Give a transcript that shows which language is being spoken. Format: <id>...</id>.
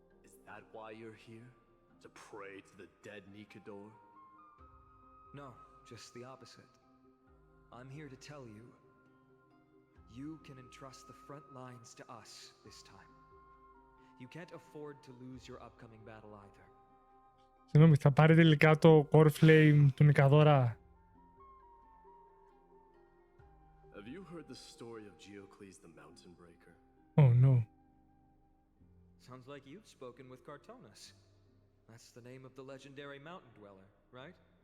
<en>Is that why you're here? To pray to the dead Nikador? No, just the opposite. I'm here to tell you, you can entrust the front lines to us this time. You can't afford to lose your upcoming battle either.</en> <el>Συγγνώμη, θα πάρει τελικά το Core Flame του Νικαδόρα.</el> <en>Have you heard the story of Geocles the Mountain Breaker? Oh no. Sounds like you've spoken with Cartonus. That's the name of the legendary mountain dweller, right?</en>